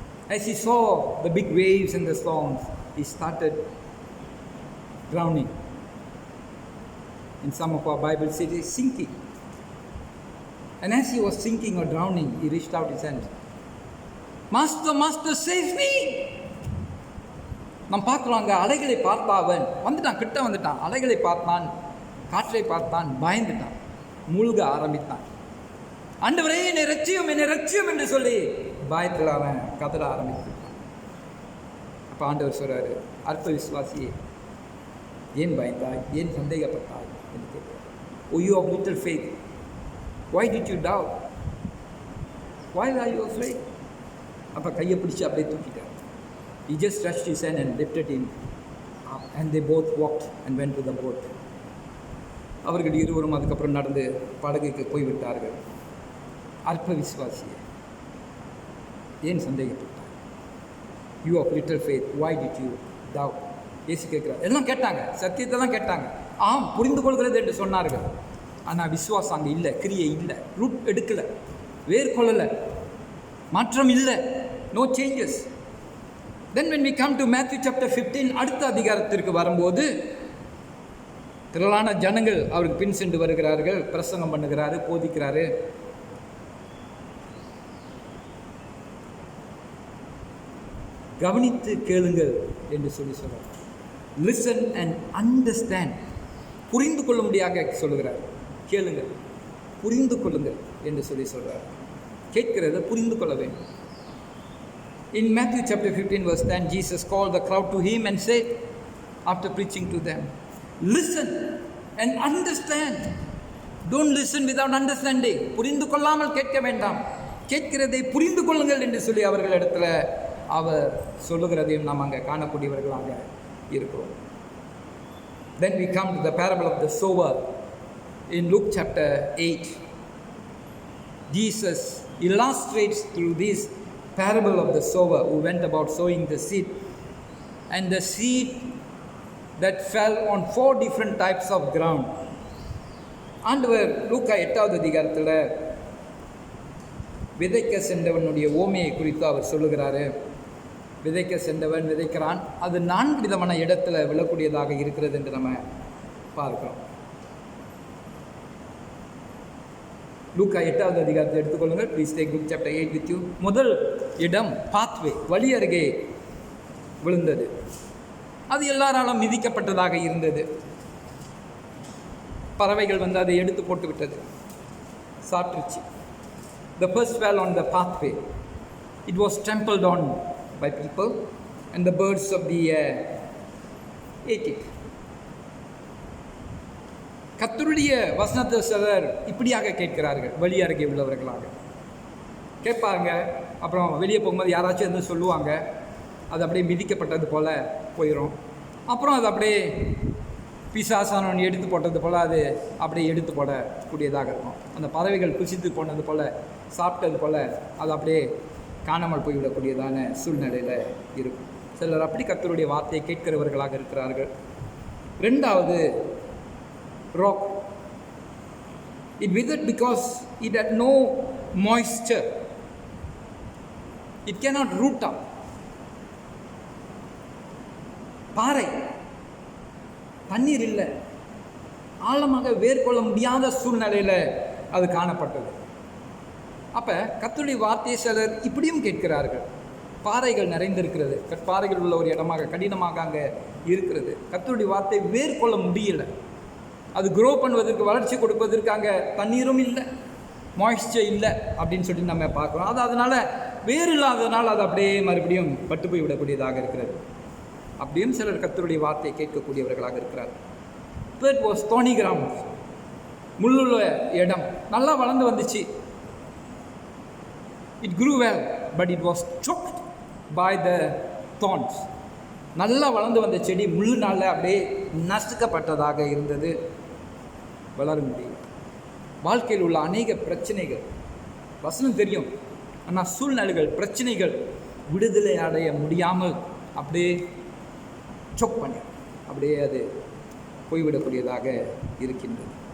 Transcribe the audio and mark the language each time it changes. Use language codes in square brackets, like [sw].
[en] As he saw the big waves and the storms, he started drowning. In some of our Bibles it is sinking. And as he was sinking or drowning, he reached out his hand. "Master, Master, save me!" [ta] நாம் பார்க்குறோம், அங்கே அலைகளை பார்த்தா அவன் வந்துட்டான், கிட்ட வந்துட்டான், அலைகளை பார்த்தான், காற்றை பார்த்தான், பயந்துட்டான், மூழ்க ஆரம்பித்தான். ஆண்டவரே என்னை ரட்சியும் என்று சொல்லி பயத்தில் அவன் கதற ஆரம்பித்தான். அப்போ ஆண்டவர் சொல்கிறாரு, அற்ப விசுவாசியே, ஏன் பயந்தாய், ஏன் சந்தேகப்பட்டாய் என்று கேட்கிறார். [en] "O you of little faith, why did you doubt? Why are you afraid?" [ta] அப்போ கையை பிடிச்சி அப்படியே தூக்கிட்டார். [en] He just touched his hand and lifted him up, and they both walked and went to the boat. [ta] அவர்கள் இருவரும் அதுக்கப்புறம் நடந்து படகுக்கு போய்விட்டார்கள். அல்ப விசுவாசியே, ஏன் சந்தேகப்பட்டார்? [en] You of little faith, why did you doubt? [ta] இயேசு கேட்குறார். எல்லாம் கேட்டாங்க, சத்தியத்தை தான் கேட்டாங்க, ஆம் புரிந்து கொள்கிறது என்று சொன்னார்கள். ஆனால் விசுவாசம் அங்கே இல்லை, கிரியை இல்லை, ரூட் எடுக்கலை, வேர் கொள்ளலை, மாற்றம் இல்லை, [en] No changes. Then when we come to Matthew chapter 15, [ta] அடுத்த அதிகாரத்திற்கு வரும்போது திரளான ஜனங்கள் அவருக்கு பின் சென்று வருகிறார்கள். பிரசங்கம் பண்ணுகிறாரு, போதிக்கிறாரு. கவனித்து கேளுங்கள் என்று சொல்கிறார். [en] listen and understand, [ta] புரிந்து கொள்ளும்படியாக சொல்லுகிறார். கேளுங்கள், புரிந்து கொள்ளுங்கள் என்று சொல்கிறார். கேட்கிறத புரிந்து கொள்ள வேண்டும். [en] In Matthew chapter 15 verse 10, Jesus called the crowd to him and said, after preaching to them, listen and understand. Don't listen without understanding. [ta] புரிந்து கொள்ளாமல் கேட்க வேண்டாம், கேட்கிறதை புரிந்து கொள்ளுங்கள் என்று சொல்லி அவர்களிடத்தில் அவர் சொல்லுகிறதையும் நாம் அங்கே காணக்கூடியவர்களாக இருக்கிறோம். [en] Then we come to the parable of the sower in Luke chapter 8. Jesus illustrates through this parable of the sower who went about sowing the seed, and the seed that fell on 4 different types of ground. [ta] ஆண்டவர் லூக்கா 8வது அதிகாரத்தில் விதைக்க சென்றவனுடைய ஓமையை குறித்து அவர் சொல்லுகிறாரு. விதைக்க சென்றவன் விதைக்கிறான், அது 4 விதமான இடத்துல விழக்கூடியதாக இருக்கிறது என்று நம்ம பார்க்கிறோம். லூக்கா 8வது அதிகாரத்தை எடுத்துக்கொள்ளுங்கள். [en] Please take Luke chapter 8 with you. [ta] முதல் இடம் பாத்வே, வழி அருகே விழுந்தது. அது எல்லாராலும் மிதிக்கப்பட்டதாக இருந்தது. பறவைகள் வந்து அதை எடுத்து போட்டு விட்டது, சாப்பிட்டுருச்சு. [en] The first fell on the pathway. It was trampled on by people, and the birds of the air ate it. [ta] கர்த்தருடைய வசனத்தை சிலர் இப்படியாக கேட்கிறார்கள், வழி அருகே உள்ளவர்களாக கேட்பாங்க. அப்புறம் வெளியே போகும்போது யாராச்சும் வந்து சொல்லுவாங்க, அது அப்படியே மிதிக்கப்பட்டது போல் போயிடும். அப்புறம் அது அப்படியே பிசாசானவன் எடுத்து போட்டது போல் அது அப்படியே எடுத்து போடக்கூடியதாக இருக்கும். அந்த பறவைகள் குசித்து போனது போல், சாப்பிட்டது போல் அது அப்படியே காணாமல் போய்விடக்கூடியதான சூழ்நிலையில் இருக்கும். சிலர் அப்படி கர்த்தருடைய வார்த்தையை கேட்கிறவர்களாக இருக்கிறார்கள். [en] 2வது rock. It withered because it had no moisture. It cannot root up. [ta] பாறை, தண்ணீர் இல்லை, ஆழமாக வேர் கொள்ள முடியாத சூழ்நிலையில் அது காணப்பட்டது. அப்போ கர்த்தருடைய வார்த்தையை சிலர் இப்படியும் கேட்கிறார்கள். பாறைகள் நிறைந்திருக்கிறது, பாறைகள் உள்ள ஒரு இடமாக கடினமாக அங்கே இருக்கிறது. கர்த்தருடைய வார்த்தை வேர் கொள்ள முடியலை, அது க்ரோ பண்ணுவதற்கு, வளர்ச்சி கொடுப்பதற்கு அங்கே தண்ணீரும் இல்லை, மாய்ஸ்சர் இல்லை அப்படின்னு சொல்லிட்டு நம்ம பார்க்குறோம். அது அதனால் வேறு இல்லாததுனால் அது அப்படியே மறுபடியும் பட்டு போய் விடக்கூடியதாக இருக்கிறது. அப்படியும் சிலர் கர்த்தருடைய வார்த்தையை கேட்கக்கூடியவர்களாக இருக்கிறார். [en] Third was thorny ground. [ta] முள்ளுள்ள இடம், நல்லா வளர்ந்து வந்துச்சு. [en] It grew well, but it was choked by the thorns. [ta] நல்லா வளர்ந்து வந்த செடி முள்ளுனால அப்படியே நசுக்கப்பட்டதாக இருந்தது, வளர முடியும். வாழ்க்கையில் உள்ள அநேக பிரச்சனைகள், வசனம் தெரியும், ஆனால் சூழ்நிலைகள், பிரச்சனைகள் விடுதலை அடைய முடியாமல் அப்படியே சொக் பண்ணி அப்படியே அது போய்விடக்கூடியதாக இருக்கின்றது.